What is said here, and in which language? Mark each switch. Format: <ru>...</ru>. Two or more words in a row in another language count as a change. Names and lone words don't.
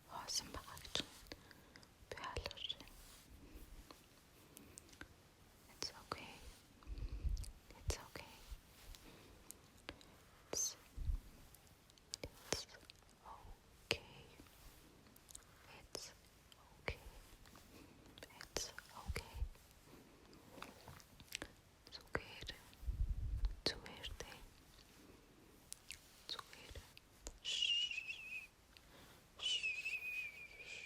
<mn>яасан байгаа гэж би хаалгач.</mn> <en>It's okay. It's okay. It's okay. It's okay. It's okay. Зүгээр.</en> <mn>Зүгээр дээ. Зүгээр.</mn>